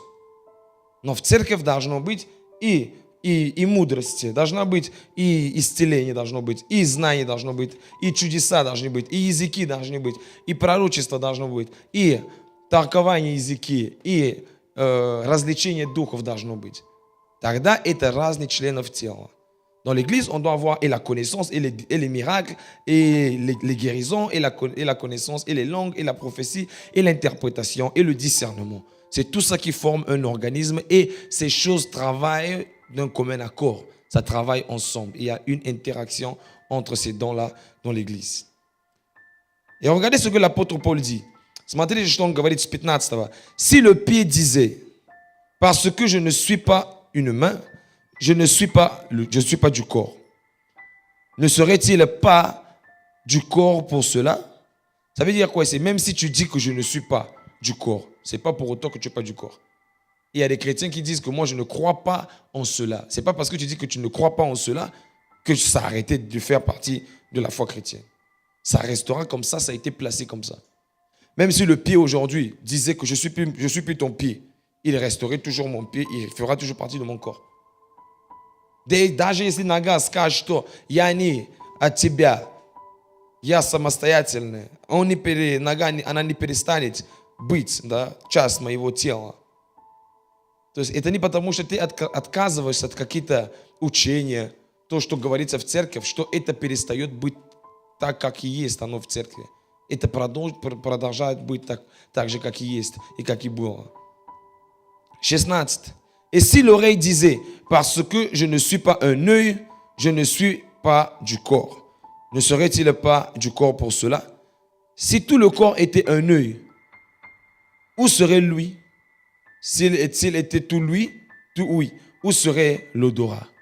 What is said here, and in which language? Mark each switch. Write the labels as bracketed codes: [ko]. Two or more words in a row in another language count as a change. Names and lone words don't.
[ru] Но в церковь должно быть и мудрости, должна быть и исцеление должно быть, и знание должно быть, и чудеса должны быть, и языки должны быть, и пророчество должно быть, и толкование языки, и развлечение духов должно быть. Тогда это разные членов тела. [fr] Dans l'église, on doit avoir et la connaissance, et les miracles, et les guérisons, et la connaissance, et les langues, et la prophétie, et l'interprétation, et le discernement. C'est tout ça qui forme un organisme et ces choses travaillent d'un commun accord. Ça travaille ensemble. Il y a une interaction entre ces dons-là dans l'Église. Et regardez ce que l'apôtre Paul dit. [ru] Смотрите, что он говорит с 15. [fr] Si le pied disait, parce que je ne suis pas une main, je ne suis pas du corps, ne serait-il pas du corps pour cela? Ça veut dire quoi? C'est même si tu dis que je ne suis pas du corps, c'est pas pour autant que tu n'es pas du corps. Il y a des chrétiens qui disent que moi je ne crois pas en cela. C'est pas parce que tu dis que tu ne crois pas en cela que ça a arrêté de faire partie de la foi chrétienne. Ça restera comme ça a été placé comme ça. Même si le pied aujourd'hui disait que je suis plus ton pied, il resterait toujours mon pied, il fera toujours partie de mon corps. [ru] Даже если нога скажет, что я не от тебя, я самостоятельная, нога, она не перестанет быть, да, часть моего тела. То есть это не потому, что ты отказываешься от каких-то учения, то, что говорится в церкви, что это перестает быть так, как и есть оно в церкви. Это продолжает быть так же, как и есть и как и было. 16. [fr] Et si l'oreille disait, parce que je ne suis pas un œil, je ne suis pas du corps, ne serait-il pas du corps pour cela? Si tout le corps était un œil, où serait lui? S'il était tout lui, tout oui, où serait l'odorat?